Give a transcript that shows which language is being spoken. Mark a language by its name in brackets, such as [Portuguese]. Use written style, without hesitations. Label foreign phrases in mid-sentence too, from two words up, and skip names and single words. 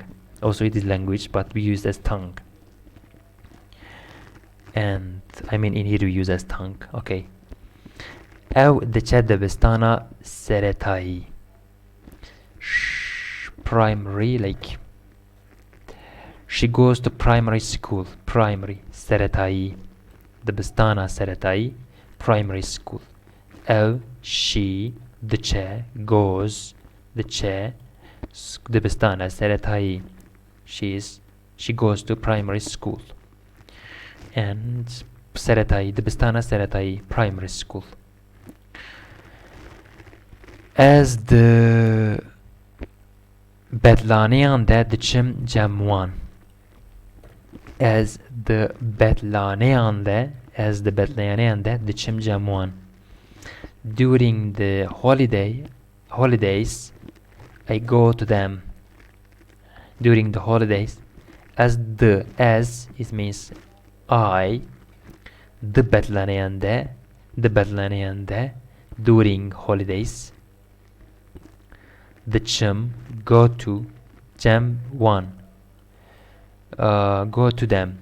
[English] Also it is language, but we use as tongue. And I mean in here we use as tongue. [Kurdish] Okay. أو دچه دبستانا سرطایی. [English] primary, like she goes to primary school. [Kurdish] Primary سرەتایی دبستانە سەرەتایی [English] primary school. ئەو she دچێ goes [Kurdish] دچێ دبستانە سەرەتایی [English] she goes to primary school. [Kurdish] And سەرەتایی دبستانە سەرەتایی [English] primary school. As the [Kurdish] بەدلانەیان دا دچم جەموان. [English] As the [Kurdish] بەدلانەیان دا دچم جەموان. [English] During the holidays I go to them. During the holidays, as it means I, the [Kurdish] بەدلانەیان دا [English] during holidays دچم go to jam one, go to them.